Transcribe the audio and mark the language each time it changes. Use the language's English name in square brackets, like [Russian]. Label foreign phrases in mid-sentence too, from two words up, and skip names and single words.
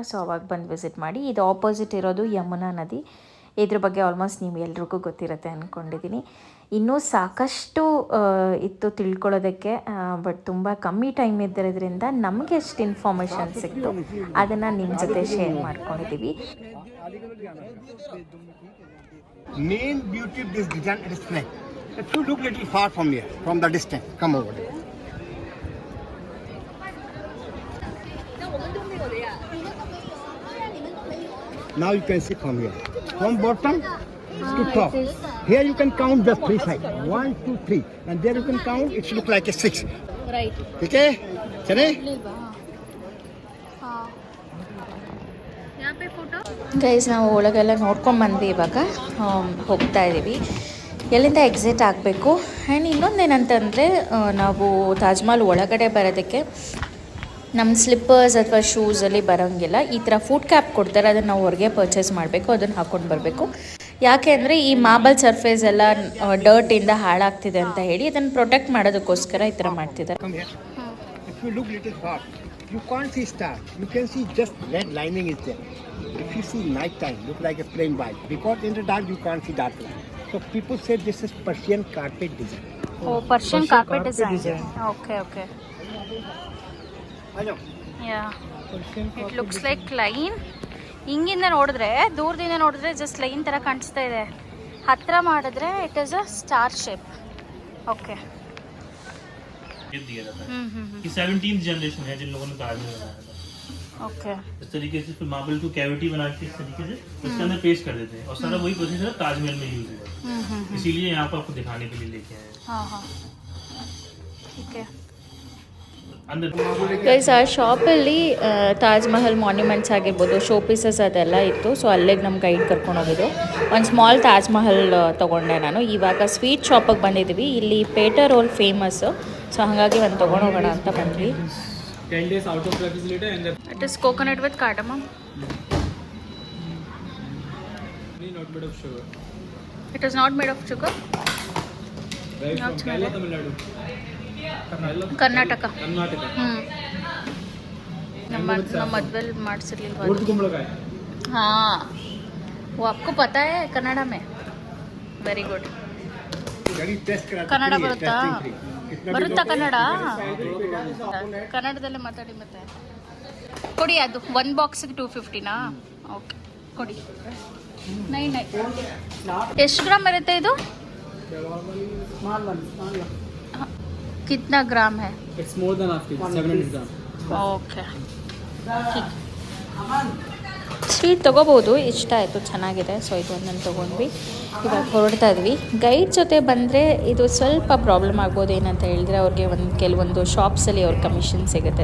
[Kannada] ಸೊ ಅವಾಗ ಬಂದು ವಿಸಿಟ್ ಮಾಡಿ. ಇದು ಆಪೋಸಿಟ್ ಇರೋದು ಯಮುನಾ ನದಿ. ಇದ್ರ ಬಗ್ಗೆ ಆಲ್ಮೋಸ್ಟ್ ನೀವು ಎಲ್ರಿಗೂ ಗೊತ್ತಿರುತ್ತೆ ಅಂದ್ಕೊಂಡಿದ್ದೀನಿ. ಇನ್ನೂ ಸಾಕಷ್ಟು ಇತ್ತು ತಿಳ್ಕೊಳ್ಳೋದಕ್ಕೆ, ಬಟ್ ತುಂಬ ಕಮ್ಮಿ ಟೈಮ್ ಇದ್ದಿರೋದ್ರಿಂದ ನಮಗೆ ಎಷ್ಟು ಇನ್ಫಾರ್ಮೇಷನ್ ಸಿಕ್ತು ಅದನ್ನು ನಿಮ್ಮ ಜೊತೆ ಶೇರ್ ಮಾಡ್ಕೊಂಡಿದ್ದೀವಿ. [English] Main beauty of this design is flag. If you look little far from here, from the distance, come over there. Now you can see from here, from bottom to top. Here you can count the 3 sides, 1, 2, 3, and there you can count. It look like a 6. Right. [Hindi] Okay, chale. [Kannada] ಗೈಸ್, ನಾವು ಒಳಗೆಲ್ಲ ನೋಡ್ಕೊಂಬಂದ್ವಿ. ಇವಾಗ ಹೋಗ್ತಾ ಇದ್ದೀವಿ. ಎಲ್ಲಿಂದ ಎಕ್ಸಿಟ್ ಆಗಬೇಕು. ಆ್ಯಂಡ್ ಇನ್ನೊಂದೇನಂತಂದರೆ, ನಾವು ತಾಜ್ ಮಹಲ್ ಒಳಗಡೆ ಬರೋದಕ್ಕೆ ನಮ್ಮ ಸ್ಲಿಪ್ಪರ್ಸ್ ಅಥವಾ ಶೂಸಲ್ಲಿ ಬರೋಂಗಿಲ್ಲ. ಈ ಥರ [English] foot cap [Kannada] ಕೊಡ್ತಾರೆ, ಅದನ್ನು ನಾವು ಹೊರಗೆ ಪರ್ಚೇಸ್ ಮಾಡಬೇಕು, ಅದನ್ನು ಹಾಕ್ಕೊಂಡು ಬರಬೇಕು. ಯಾಕೆ ಅಂದರೆ ಈ [English] marble surface [Kannada] ಎಲ್ಲ ಡರ್ಟಿಂದ ಹಾಳಾಗ್ತಿದೆ ಅಂತ ಹೇಳಿ ಅದನ್ನು ಪ್ರೊಟೆಕ್ಟ್ ಮಾಡೋದಕ್ಕೋಸ್ಕರ ಈ ಥರ ಮಾಡ್ತಿದ್ದಾರೆ. [English] If you look little far, you can't see stars. You can see just red lining is there. If you see night time, look like a plain white. Because in the dark you can't see dark line. So people say this is Persian carpet design. Oh, Persian carpet design. Okay. Yeah. It looks like line. [Kannada] ಹಿಂಗಿಂದ ನೋಡಿದ್ರೆ, ದೂರದಿಂದ ನೋಡಿದ್ರೆ [English] just line [Kannada] ಥರ ಕಾಣಿಸ್ತಾ ಇದೆ. ಹತ್ತಿರ ಮಾಡಿದ್ರೆ [English] it is a star shape. okay. [Hindi] दिया जाता है कि 17th जनरेशन है जिन लोगों ने ताजमहल बनाया था. ओके. इस तरीके से फिर मार्बल को कैविटी बना के इस तरीके से उसके अंदर पेस्ट कर देते हैं और सारा वही प्रोसेस ताजमहल में यूज हुआ है. इसीलिए यहाँ पर आपको दिखाने के लिए लेके आए हैं. हाँ. ठीक है. अंदर [Kannada] ಗೈಸ್, ಆ ಶಾಪಲ್ಲಿ ತಾಜ್ ಮಹಲ್ ಮಾನ್ಯುಮೆಂಟ್ಸ್ ಆಗಿರ್ಬೋದು, [English] show pieces [Kannada] ಅದೆಲ್ಲ ಇತ್ತು. ಸೊ ಅಲ್ಲಿಗೆ ನಮ್ಮ ಗೈಡ್ ಕರ್ಕೊಂಡು ಹೋಗಿದ್ದು. ಒಂದು ಸ್ಮಾಲ್ ತಾಜ್ ಮಹಲ್ ತೊಗೊಂಡೆ ನಾನು. ಇವಾಗ [English] sweet shopige [Kannada] ಬಂದಿದ್ದೀವಿ. ಇಲ್ಲಿ ಪೇಟಾ ರೋಲ್ ಫೇಮಸ್ಸು. ಸೊ ಹಾಗಾಗಿ ಒಂದು ತೊಗೊಂಡೋಗೋಣ ಅಂತ ಬಂದ್ವಿ. [English] 10 days out of refrigerator and it is coconut with cardamom. not made of sugar. It is not made of sugar. Right from Kerala, Tamil Nadu. कर्नाटका. Karnataka. [Kannada] ನಮ್ಮ ಮದುವೆಲಿ ಮಾಡಿಸಿರ್ಲಿಲ್ವಾ? [Hindi] उर्द कुंबलकाय. हाँ, वो आपको पता है कन्नड़ा में. [English] very good. [Kannada] ಕನ್ನಡ ಬರುತ್ತಾ? ಬರುತ್ತಾ ಕನ್ನಡ? ಕನ್ನಡದಲ್ಲೇ ಮಾತಾಡಿ. ಮತ್ತೆ ಕೊಡಿ, ಅದು 1 ಬಾಕ್ಸಿಗೆ 250ನಾ? ಓಕೆ, ಕೊಡಿ. 9 ಎಷ್ಟು ಗ್ರಾಮ್ ಇರುತ್ತೆ ಇದು? [Hindi] कितना ग्राम है? [English] It's more than half kg, 700 grams. [Kannada] ಓಕೆ ಸ್ವೀಟ್ ತೊಗೋಬೋದು, ಇಷ್ಟ ಆಯಿತು, ಚೆನ್ನಾಗಿದೆ. ಸೊ ಇದು ಒಂದನ್ನು ತೊಗೊಂಡ್ವಿ. ಇವಾಗ ಹೊರಡ್ತಾ ಇದ್ವಿ. ಗೈಡ್ ಜೊತೆ ಬಂದರೆ ಇದು ಸ್ವಲ್ಪ ಪ್ರಾಬ್ಲಮ್ ಆಗ್ಬೋದು. ಏನಂತ ಹೇಳಿದ್ರೆ ಅವ್ರಿಗೆ ಕೆಲವೊಂದು ಶಾಪ್ಸಲ್ಲಿ ಅವ್ರ ಕಮಿಷನ್ ಸಿಗುತ್ತೆ.